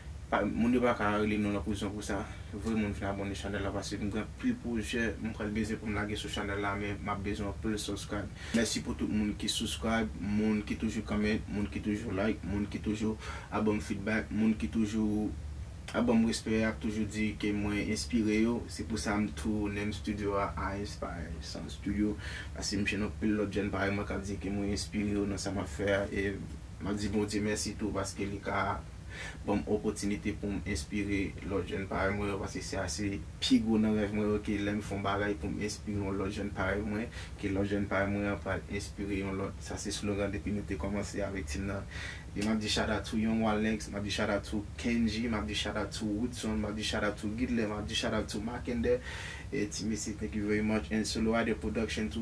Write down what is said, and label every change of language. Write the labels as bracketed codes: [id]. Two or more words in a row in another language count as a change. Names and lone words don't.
[ht] Pa, moun yo pa ka rele nou nan pozisyon pou sa. Voye moun vin abone chanèl la, paske nou gen pil pwojè, moun pral beze pou m lage sou chanèl la, men m ap bezwen pil subscribe. Mèsi pou tout moun ki subscribe, moun ki toujou kòment, moun ki toujou like, moun ki toujou abon feedback, moun ki toujou abon respè, ap toujou di ke mwen enspire yo. Se pou sa m tou nem studio a, a Inspire Sound Studio. Paske m jwenn pil lòt jèn parey mwen k ap di ke mwen enspire yo nan sa m ap fè. E m ap di Bondye mèsi tou paske li ka bon opotinite pou m enspire lòt jèn parey mwen, paske se ase pi gwo nan rèv mwen ke lè m fè bagay pou m enspire lòt jèn parey mwen, ke lòt jèn parey mwen pa enspire yon lòt. Sa se slogan depi nou te kòmanse avèk tim nan. E m ap di [en] shout out to [ht] Young Walenx, m ap di [en] shout out to [ht] Kenji, m ap di [en] shout out to [ht] Woodson, m ap di [en] shout out to [ht] Gidle, m ap di [en] shout out to [ht] Makende. E ti mesi, [en] thank you very much. And Solo Rider Production too,